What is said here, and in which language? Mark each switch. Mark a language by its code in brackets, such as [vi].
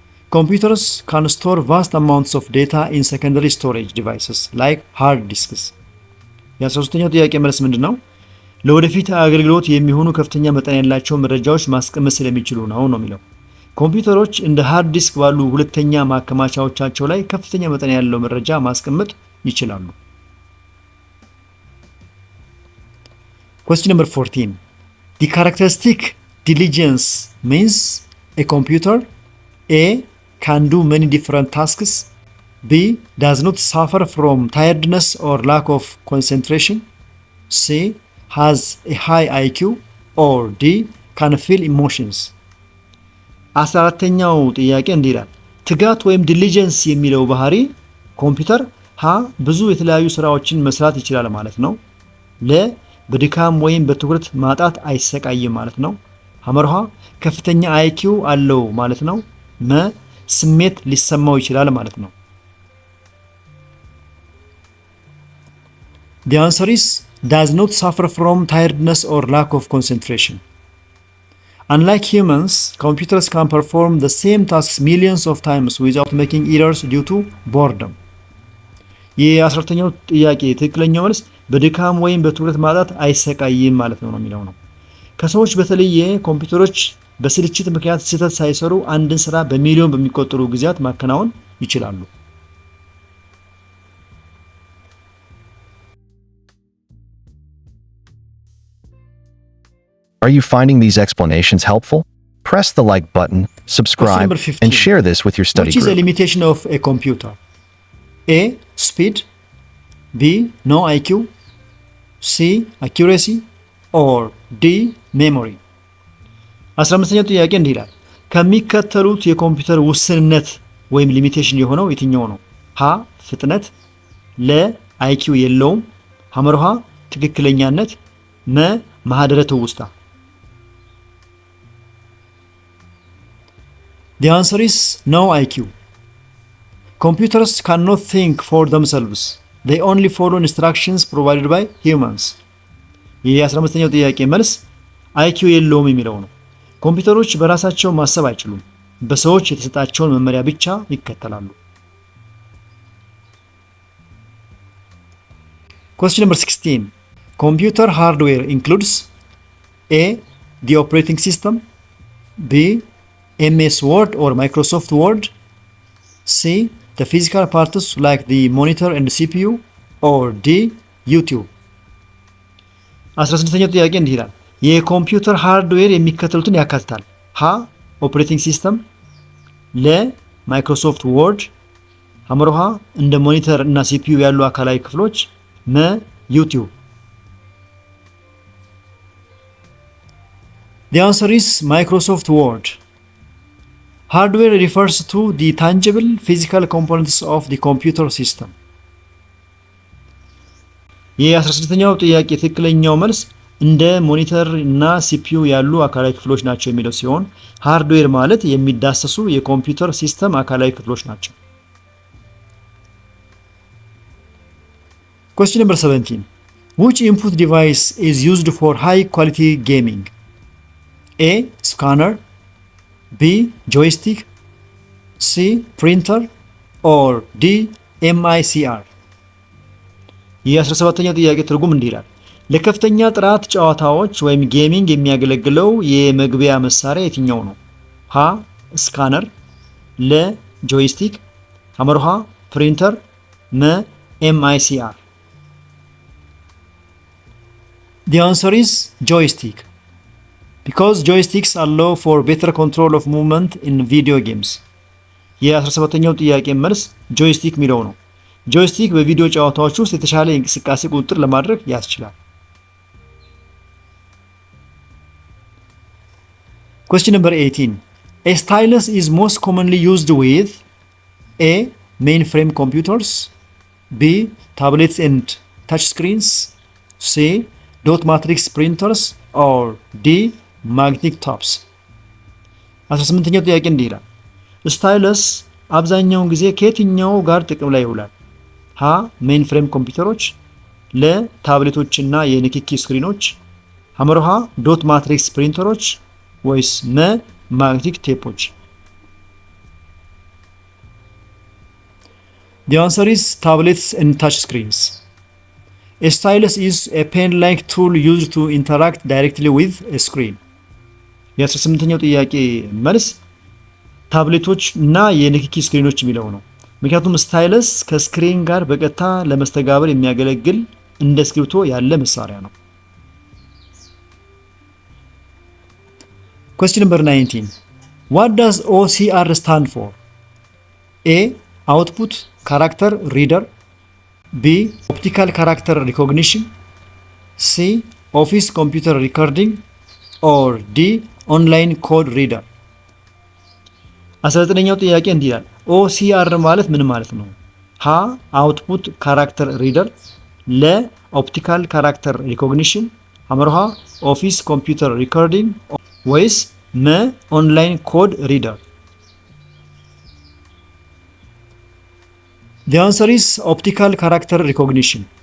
[en] Computers can store vast amounts of data in secondary storage devices like hard disks. [am] የ13ኛው ጥያቄ መልስ ምንድነው? ለወደፊት አገልግሎት የሚሆኑ ከፍተኛ መጠን ያላቸው መረጃዎች ማስቀመጥ ስለሚችሉ ነው የሚለው። ኮምፒውተሮች እንደ ሃርድ ዲስክ ባሉ ሁለተኛ ማከማቻዎቻቸው ላይ ከፍተኛ መጠን ያለው መረጃ ማስቀመጥ ይችላሉ። [en] Question number 14. The characteristic diligence means a computer A. can do many different tasks, B. does not suffer from tiredness or lack of concentration, C. has a high IQ, or D. can feel emotions. [am] 14ኛው ጥያቄ እንዲህ ይላል። ትጋት ወይም ዲሊጀንስ የሚለው ባህሪ ኮምፒውተር ሀ ብዙ የተለያዩ ስራዎችን መስራት ይችላል ማለት ነው፣ ለ በድካም ወይም በትኩረት ማጣት አይሰቃይም ማለት ነው። ሐመርሃ ከፍተኛ አይኪው አለው ማለት ነው። መ ስሜት ሊሰማው ይችላል ማለት ነው። [en] The answer is does not suffer from tiredness or lack of concentration. Unlike humans, computers can perform the same tasks millions of times without making errors due to boredom. [am] የ14ኛው ጥያቄ ትክክለኛው መልስ በድካም ወይም በትኩረት ማጣት አይሰቃይም ማለት ነው የሚለው ነው። ከሰዎች በተለየ ኮምፒውተሮች በስልችት ምክንያት ስህተት ሳይሰሩ አንድን ስራ በሚሊዮን በሚቆጠሩ ጊዜያት ማከናወን ይችላሉ። [en] Are you finding these explanations helpful? Press the like button, subscribe, and share this with your study group. Which is a group. limitation of a computer? A. Speed. B. No IQ. C. Accuracy. Or D. Memory. [am] 15ኛው ጥያቄ እንዲህ ይላል። ከሚከተሉት የኮምፒውተር ውስንነት ወይም ሊሚቴሽን የሆነው የትኛው ነው? ሀ. ፍጥነት። ለ. አይኪው የለውም። ሐመርሃ ትክክለኛነት። መ. ማህደረ ትውስታ። [en] The answer is no IQ. Computers cannot think for themselves. They only follow instructions provided by humans. [am] የ15ኛው ጥያቄ መልስ IQ የለውም የሚለው ነው። ኮምፒውተሮች በራሳቸው ማሰብ አይችሉም። በሰዎች የተሰጣቸውን መመሪያ ብቻ ይከተላሉ። [en] Question number 16. Computer hardware includes A. The operating system. B. MS Word or Microsoft Word. C. The physical parts like the monitor and CPU. Or D. YouTube. [am] 16ኛው ጥያቄ እንዲህ ይላል። የኮምፒውተር ሃርድዌር የሚከተሉትን ያካትታል። ሀ. ኦፕሬቲንግ ሲስተም። ለ. ማይክሮሶፍት ወርድ። ሐመርሃ እንደ ሞኒተር እና ሲፒዩ ያሉ አካላዊ ክፍሎች። መ. [en] ዩቲዩብ። The answer is Microsoft Word. Hardware refers to the tangible physical components of the computer system. [am] የ16ኛው ጥያቄ ትክክለኛው መልስ እንደ ሞኒተር እና ሲፒዩ ያሉ አካላዊ ክፍሎች ናቸው የሚለው ሲሆን ሃርድዌር ማለት የሚዳሰሱ የኮምፒውተር ሲስተም አካላዊ ክፍሎች ናቸው። [en] Question number 17. Which input device is used for high quality gaming? A. Scanner. B. Joystick. C. Printer. Or D. MICR. [am] የ17ኛው ጥያቄ ትርጉም እንዲህ ይላል። ለከፍተኛ ጥራት ጨዋታዎች ወይም ጌሚንግ የሚያገለግለው የመግቢያ መሳሪያ የትኛው ነው? ሀ. ስካነር። ለ. ጆይስቲክ። ሐመርሃ ፕሪንተር። መ. MICR. [en] The answer is joystick. Because joysticks allow for better control of movement in video games. [am] የ17ኛው ጥያቄ መልስ ጆይስቲክ የሚለው ነው። ጆይስቲክ በቪዲዮ ጨዋታዎች ውስጥ የተሻለ የእንቅስቃሴ ቁጥጥር ለማድረግ ያስችላል። [en] Question number 18. A stylus is most commonly used with A. Mainframe computers. B. Tablets and touchscreens. C. Dot matrix printers. Or D. Magnetic tops. [am] 18ኛው ጥያቄ እንዲህ ይላል። ስታይለስ አብዛኛውን ጊዜ ከየትኛው ጋር ጥቅም ላይ ይውላል? ሀ. ሜን ፍሬም ኮምፒውተሮች። ለ. ታብሌቶችና የንክኪ ስክሪኖች። ሐመርሃ ዶት ማትሪክስ ፕሪንተሮች ወይስ መ. ማግኔቲክ ቴፖች? [en] The answer is tablets and touch screens. A stylus is a pen-like tool used to interact directly with a screen. [am] የ18ኛው ጥያቄ መልስ ታብሌቶች እና የንክኪ ስክሪኖች የሚለው ነው። ምክንያቱም ስታይለስ ከስክሪን ጋር በቀጥታ ለመስተጋብር የሚያገለግል እንደ እስክሪብቶ ያለ መሳሪያ ነው። [en] Question number 19. What does OCR stand for? A. Output Character Reader. B. Optical Character Recognition. C. Office Computer Recording. Or D. Online Code Reader. [am] 19ኛው ጥያቄ እንዲህ ይላል። OCR ማለት ምን ማለት ነው? ሀ. [en] Output Character Reader. [am] ለ. [en] Optical Character Recognition. [am] ሐመርሃ ኦፊስ ኮምፒውተር ሪኮርዲንግ ወይስ መ ኦንላይን ኮድ ሪደር? [en] The answer is optical character recognition.